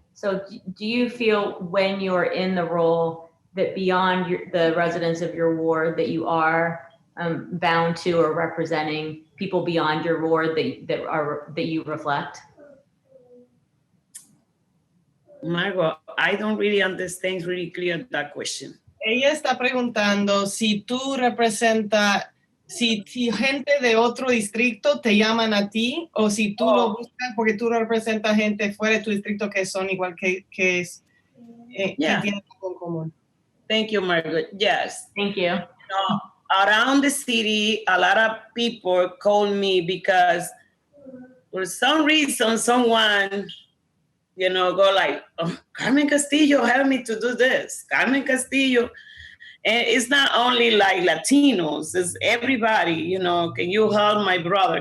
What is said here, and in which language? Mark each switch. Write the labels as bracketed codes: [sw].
[en] So do you feel when you're in the role that beyond the residents of your ward that you are bound to or representing people beyond your ward that you reflect? Margot, I don't really understand really clear that question. [es] Ella está preguntando si tú representas, si gente de otro distrito te llaman a ti, o si tú lo buscas porque tú representas gente fuera de tu distrito que son igual que es, que tienen algo en común. [en] Thank you, Margaret. Yes. Thank you. Around the city, a lot of people call me because for some reason, someone, go like, oh, Carmen Castillo, help me to do this. Carmen Castillo. And it's not only like Latinos, it's everybody, can you help my brother?